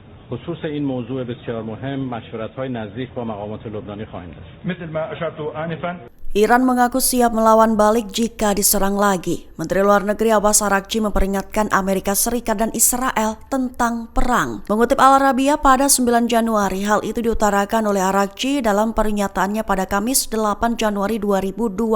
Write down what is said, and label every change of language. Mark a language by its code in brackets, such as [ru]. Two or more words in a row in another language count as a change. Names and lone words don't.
[fa] خصوص این موضوع بسیار مهم مشورت‌های نزدیک با مقامات لبنانی خواهیم داشت. [ar] مثل ما أشرت آنفا [id] Iran mengaku siap melawan balik jika diserang lagi. Menteri Luar Negeri Abbas Araghchi memperingatkan Amerika Serikat dan Israel tentang perang. Mengutip Al Arabiya pada 9 Januari, hal itu diutarakan oleh Araghchi dalam pernyataannya pada Kamis 8 Januari 2026.